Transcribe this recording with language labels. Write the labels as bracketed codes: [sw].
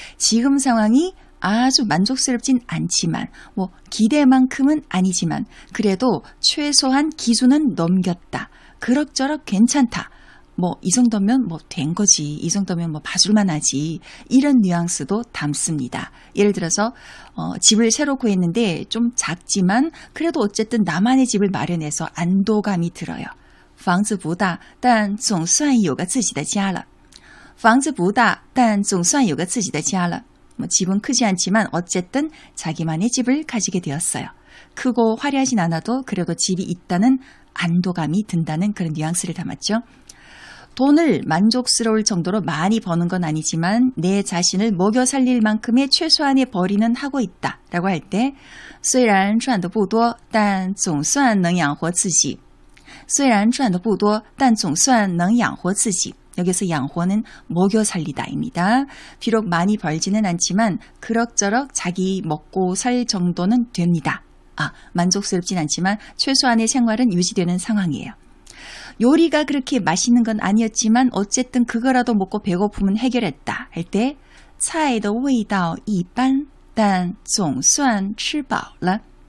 [ko] 지금 상황이 아주 만족스럽진 않지만 기대만큼은 아니지만 그래도 최소한 기준은 넘겼다. 그럭저럭 괜찮다. 이 정도면 된 거지. 이 정도면 봐줄만 하지. 이런 뉘앙스도 담습니다. 예를 들어서 집을 새로 구했는데 좀 작지만 그래도 어쨌든 나만의 집을 마련해서 안도감이 들어요. [zh] 房子不大但总算有个自己的家了. 房子不大但总算有个自己的家了. [ko] 집은 크지 않지만 어쨌든 자기만의 집을 가지게 되었어요. 크고 화려하진 않아도 그래도 집이 있다는 안도감이 든다는 그런 뉘앙스를 담았죠. 돈을 만족스러울 정도로 많이 버는 건 아니지만 내 자신을 먹여 살릴 만큼의 최소한의 벌이는 하고 있다 라고 할 때 [zh] 虽然赚得不多但总算能养活自己. 虽然赚得不多但总算能养活自己. [ko] 여기서 양호는 먹여 살리다입니다. 비록 많이 벌지는 않지만 그럭저럭 자기 먹고 살 정도는 됩니다. 만족스럽진 않지만 최소한의 생활은 유지되는 상황이에요. 요리가 그렇게 맛있는 건 아니었지만 어쨌든 그거라도 먹고 배고픔은 해결했다 할 때 [zh] 菜的味道一般但总算吃饱了.